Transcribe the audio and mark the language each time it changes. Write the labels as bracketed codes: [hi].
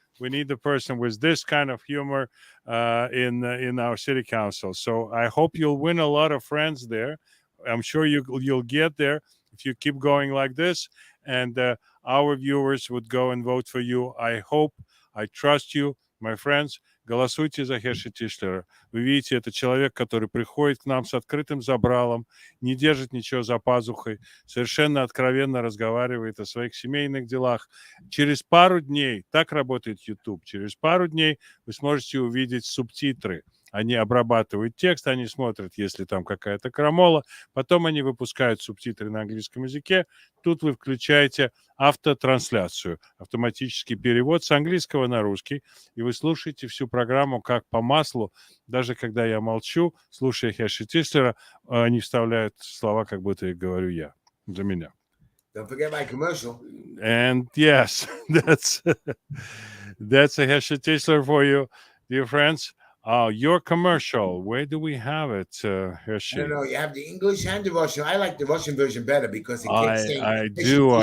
[en] We need the person with this kind of humor in our city council. So I hope you'll win a lot of friends there. I'm sure you'll get there if you keep going like this, and our viewers would go and vote for you. I hope, I trust you, my friends. [ru] Голосуйте за Хеши Тишлера. Вы видите, это человек, который приходит к нам с открытым забралом, не держит ничего за пазухой, совершенно откровенно разговаривает о своих семейных делах. Через пару дней, так работает YouTube, через пару дней вы сможете увидеть субтитры. Они обрабатывают текст, они смотрят, если там какая-то крамола, потом они выпускают субтитры на английском языке. Тут вы включаете автотрансляцию, автоматический перевод с английского на русский, и вы слушаете всю программу как по маслу. Даже когда я молчу, слушая Хеши Тишлера, они вставляют слова, как будто их говорю я, за меня. [en] Don't forget my commercial. And yes, that's a Heshy Tischler for you, dear friends. Your commercial, where do we have it, Heshy? I don't know. You have the English and the Russian. I like the Russian version better because it keeps saying I Heshy do, Tischler